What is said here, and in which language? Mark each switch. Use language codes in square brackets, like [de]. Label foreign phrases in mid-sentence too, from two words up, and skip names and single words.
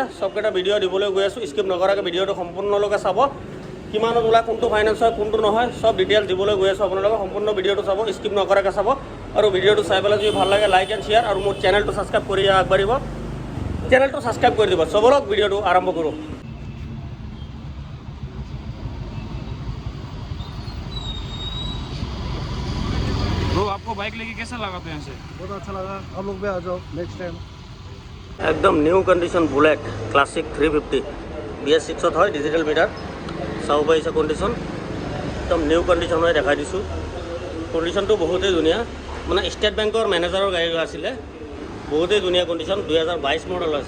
[as] চবকেইটা ভিডিঅ' দিবলৈ গৈ আছোঁ। স্কিপ নকৰাকৈ ভিডিঅ'টো সম্পূৰ্ণলৈকে চাব। কিমানত ওলাই, কোনটো ফাইনেন্স হয়, কোনটো নহয়, চব ডিটেইলছ দিবলৈ গৈ আছোঁ। আপোনালোকে সম্পূৰ্ণ ভিডিঅ'টো চাব, স্কিপ নকৰাকৈ চাব। আৰু ভিডিঅ'টো চাই পেলাই যদি ভাল লাগে [en] like and share, [as] আৰু মোৰ চেনেলটো ছাবস্ক্ৰাইব কৰি আগবাঢ়িব। চেনেলটো ছাবস্ক্ৰাইব কৰি দিব। চবলক ভিডিঅ'টো আৰম্ভ কৰোঁ। [hi] तो आपको बाइक लेके कैसा लगा तो यहाँ से? बहुत अच्छा लगा। आप लोग भी आ जाओ [en] next time. [as] একদম [en] new condition [as] বুলেট ক্লাছিক 350 BS6 হয়, [en] digital meter. [as] চাব পাৰিছে কণ্ডিশ্যন, একদম [en] new condition [as] হয়, দেখাই দিছোঁ। কণ্ডিশ্যনটো বহুতেই ধুনীয়া, মানে ষ্টেট বেংকৰ মেনেজাৰৰ গাড়ী আছিলে। বহুতেই ধুনীয়া কণ্ডিশ্যন, 2022 মডেল হয়।